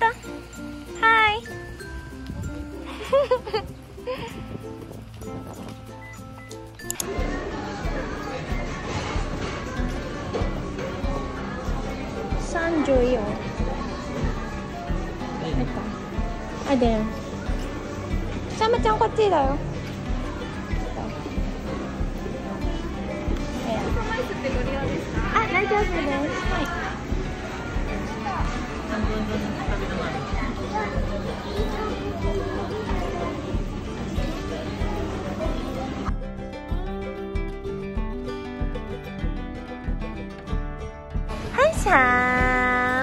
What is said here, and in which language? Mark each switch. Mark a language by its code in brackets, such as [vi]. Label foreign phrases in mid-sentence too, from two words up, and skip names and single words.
[en] Hi. Sanjoy, oh. Ito. Ah, there. [ja] Sama ちゃんこっちだよ. Ayan. Ah, 大丈夫です。はい。Hi, Sam!